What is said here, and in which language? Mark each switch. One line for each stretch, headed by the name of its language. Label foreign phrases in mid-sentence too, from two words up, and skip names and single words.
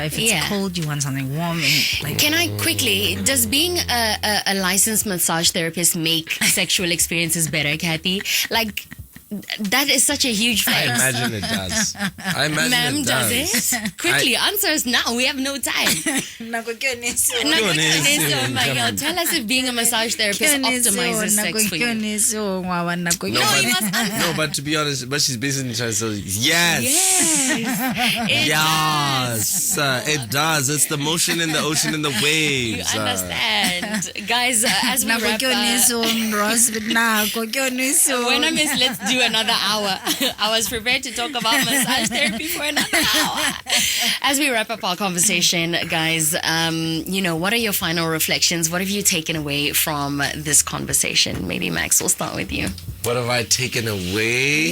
English: If it's cold, you want something warm. And, like, Can I quickly, does being a licensed massage therapist make sexual experiences better, Kathy? Like, That is such a huge I flex. imagine it does. I imagine Ma'am, it does does. it? Quickly, answer us now. We have no time.
Tswana: Nako ke yone seo.
English: Oh my God. Tell us if being a massage therapist optimizes sex for you. No, No, you must answer. no, but to be honest, but she's basically trying to say, yes. Yes. Yes, it does. It's the motion in the ocean and the You waves. understand. Guys, as we
Tswana: Nako
English: wrap
Tswana: ke yone seo,
English: Ross, but
Tswana: nako ke yone seo.
English: when I miss, let's do another hour. I was prepared to talk about massage therapy for another hour. As we wrap up our conversation, guys, what are your final reflections? What have you taken away from this conversation? Maybe Max, we'll start with you. What have I taken away?